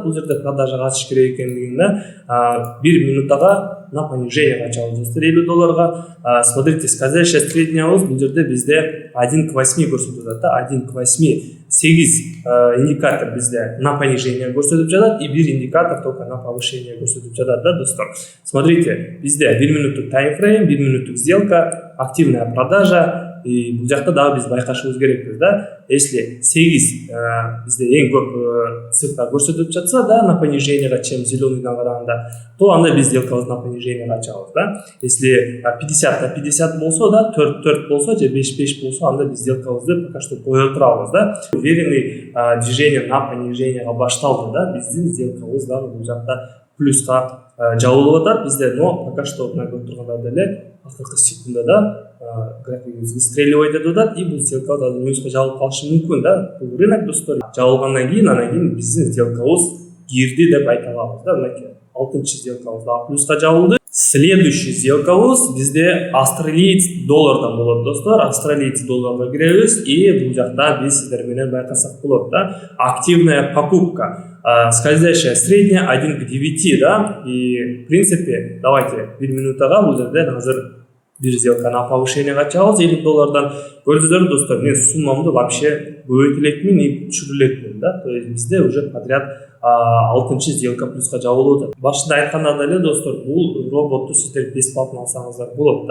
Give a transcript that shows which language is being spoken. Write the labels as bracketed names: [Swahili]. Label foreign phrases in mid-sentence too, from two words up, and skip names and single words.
[Kyrgyz] Бул жерде продажага ачыш керек экендигин да 1 минутага [Russian] на понижение [Kyrgyz] ачабыз достор $50. [Russian] Смотрите, скользящая средняябыз [Kyrgyz] бул жерде бизде 1 к 8 көрсөтүп жатат да, 1 к 8 8 индикатор бизде [Russian] на понижение [Kyrgyz] көрсөтүп жатат, [Russian] и 1 индикатор только на повышение [Kyrgyz] көрсөтүп жатат да достор. Смотрите, бизде 1 минуттук таймфрейм, 1 минуттук сделка, [Russian] активная продажа, [Kyrgyz] и бул жакта дагы биз байкашыбыз керекпиз да. Если 8 бизде эң көп цифра көрсөтүп жатса да [Russian] на понижениега, чем зеленыйдан [Kyrgyz] караганда, то анда биз сделкабызды [Russian] на понижениега [Kyrgyz] ачабыз да. Если 50 на 50 болсо да, 4-4 болсо же 5-5 болсо, анда биз сделкабызды [Russian] пока что [Kyrgyz] кое турабыз да. [Russian] Уверенный движение на понижениега [Kyrgyz] башталды да, биздин сделкабыз дагы бул жакта плюска жабылып атат бизде, [Russian] но пока что [Kyrgyz] мына көрүп тургандай эле акыркы секундада графигибиз выстреливать этип атат, и бул сделка минуска жабылып калышы мүмкүн да. Бул рынок достор. Жабылгандан кийин анан кийин биздин сделкабыз кирди деп айта алабыз да. Мынакей 6-чы сделкабыз да плюска жабылды. Следующий сделкабыз бизде австралиец доллардан болот достор. Австралиец долларга киребиз, и бул жакта биз сиздер менен байкасак болот да. [Russian] Активная покупка. Скользящая средняя 1 к 9 да. И в принципе давайте 1 минутага [Kyrgyz] бул жерде азыр бир [Russian] сделка на повышение ачабыз $50. [Kyrgyz] Көрдүңүздөр достор, мен суммамды вообще көбөйтө элекмин и түшүрө элекмин да. [Russian] То есть бизде уже подряд 6-чы сделка [Kyrgyz] плюска жабылып атат. Башында айткандай эле достор, бул роботту сиздер бесплатно алсаңыздар болот да.